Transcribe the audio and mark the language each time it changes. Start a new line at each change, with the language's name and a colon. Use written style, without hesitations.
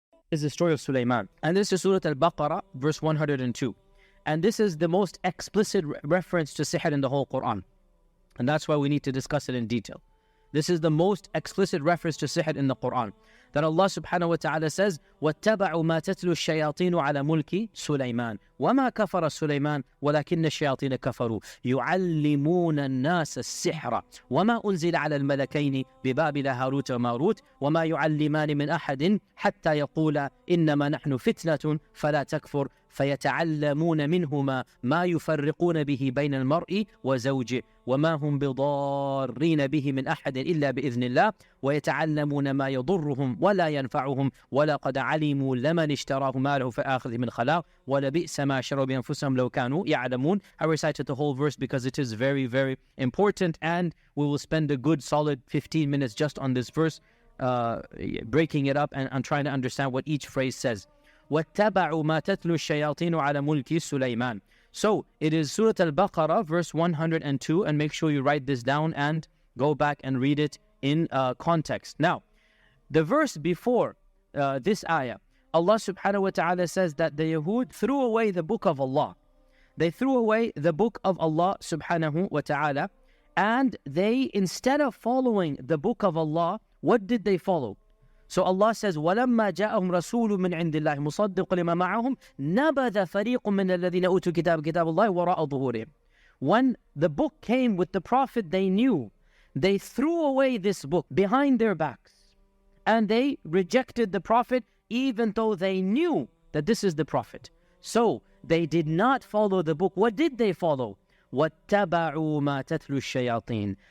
English: is the story of Suleiman. And this is Surah Baqarah, verse 102. And this is the most explicit reference to sihr in the whole Quran. And that's why we need to discuss it in detail. This is the most explicit reference to sihr in the Quran. That Allah subhanahu wa ta'ala says,
Arabic: وَاتَّبَعُوا مَا تَتْلُو الشَّيَاطِينُ عَلَى مُلْكِ سُلَيْمَانَ وَمَا كَفَرَ سُلَيْمَانَ وَلَكِنَّ الشَّيَاطِينَ كَفَرُوا يُعَلِّمُونَ النَّاسَ السِّحْرَ وَمَا أُنزِلَ عَلَى الْمَلَكَيْنِ بِبَابِلَ هَارُوتَ وَمَارُوتَ وَمَا يُعَلِّمَانِ مِنْ أَحَدٍ حَتَّى يَقُولَا إِنَّمَا نَحْنُ فِتْنَةٌ فَلَا تَكْفُرْ فيتعلمون منهما ما يفرقون به بين المرء وزوجه وما هم بضارين به من أحد إلا بإذن الله ويتعلمون ما يضرهم ولا ينفعهم ولقد علموا لمن اشتراه ما له في الآخرة من خلاق ولبئس ما شروا بأنفسهم لو كانوا يعلمون.
English: I recited the whole verse because it is very, very important, and we will spend a good solid 15 minutes just on this verse, breaking it up and trying to understand what each phrase says.
Arabic: وَاتَّبَعُوا مَا تَتْلُو الشَّيَاطِينُ عَلَى مُلْكِ سُلَيْمَانَ.
English: So it is Surah Al-Baqarah, verse 102, and make sure you write this down and go back and read it in context. Now, the verse before this ayah, Allah subhanahu wa ta'ala says that the Yahud threw away the book of Allah. They threw away the book of Allah subhanahu wa ta'ala, and they, instead of following the book of Allah, what did they follow? So Allah says,
Arabic: وَلَمَّا جَاءَهُمْ رَسُولٌ مِّنْ عِنْدِ اللَّهِ مُصَدِّقٌ لِمَا مَعَهُمْ نَبَذَ فَرِيقٌ مِّنَ الَّذِينَ أُوتُوا كِتَابَ اللَّهِ وَرَاءَ ظُهُورِهِمْ.
English: When the book came with the Prophet they knew, they threw away this book behind their backs. And they rejected the Prophet even though they knew that this is the Prophet. So they did not follow the book. What did they follow?
Arabic: وَاتَّبَعُوا مَا تَتْلُو الشَّيَاطِينَ.